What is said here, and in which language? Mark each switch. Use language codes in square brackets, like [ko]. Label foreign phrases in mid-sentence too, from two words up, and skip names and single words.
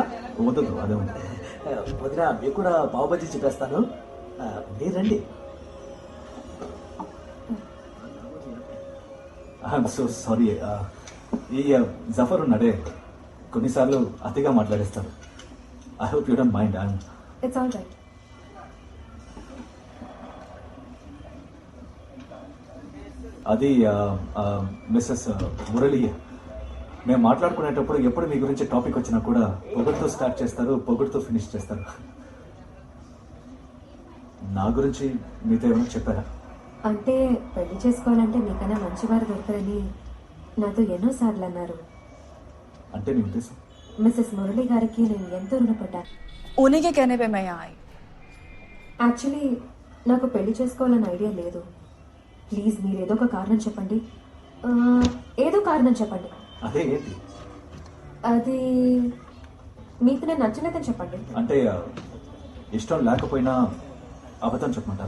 [te] వద్దు, అదే ఉంది. వదిన, మీకు కూడా పావుబాజీ చెప్పేస్తాను. మీరు రండి. [en] I'm so sorry. [te] ఈ జఫర్ ఉన్నాడే, కొన్నిసార్లు అతిగా మాట్లాడేస్తారు. [en] I hope you don't mind. It's all right. [te] అది మిస్సెస్ మురళి. మేము మాట్లాడుకునేటప్పుడు ఎప్పుడు మీ గురించి టాపిక్ వచ్చినా కూడా పొగుడుతో స్టార్ట్ చేస్తారు, పొగుడుతో ఫినిష్ చేస్తారు. నా గురించి మీతో ఏమైనా చెప్పారా? అంటే పెళ్లి చేసుకోవాలంటే మీకన్నా మంచివారు దొరకరని నాతో ఎన్నోసార్లు అన్నారు. అంటే మీ ఉద్దేశం? మిస్సెస్ మురళి గారికి నేను ఎంతో రుణపడ్డాను. [hi] उन्हीं के कहने पे मैं यहाँ आई. [te] యాక్చువల్లీ నాకు పెళ్లి చేసుకోవాలని ఐడియా లేదు. ప్లీజ్ మీరు ఏదో ఒక కారణం చెప్పండి. ఏదో కారణం చెప్పండి. అదే ఏంటి? అది మీకు నేను నచ్చలేదని చెప్పండి. అంటే ఇష్టం లేకపోయినా అబద్ధం చెప్పమంటారా?